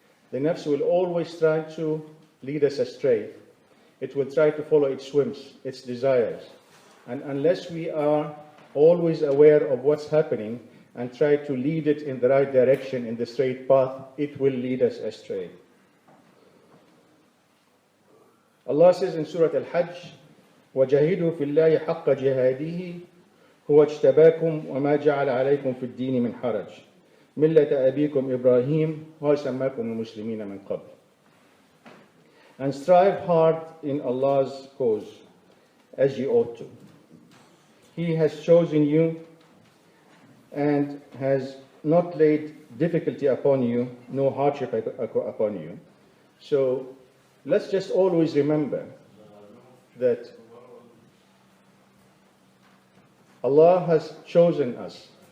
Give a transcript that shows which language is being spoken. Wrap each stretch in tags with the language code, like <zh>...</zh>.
<en>The nafs will always try to lead us astray. It will try to follow its whims, its desires. And unless we are always aware of what's happening and try to lead it in the right direction, in the straight path, it will lead us astray. Allah says in Surah Al-Hajj,</en> <ar>وَجَاهِدُوا فِي اللَّهِ حَقَّ جِهَادِهِ هُوَ اجْتَبَاكُمْ وَمَا جَعَلَ عَلَيْكُمْ فِي الدِّينِ مِنْ حَرَجٍ مِلَّةَ أَبِيكُمْ إِبْرَاهِيمَ وَسَمَّاكُمُ الْمُسْلِمِينَ مِنْ قَبْلِ.</ar> <en>And strive hard in Allah's cause, as ye ought to. He has chosen you and has not laid difficulty upon you, no hardship upon you. So let's just always remember that Allah has chosen us.</en>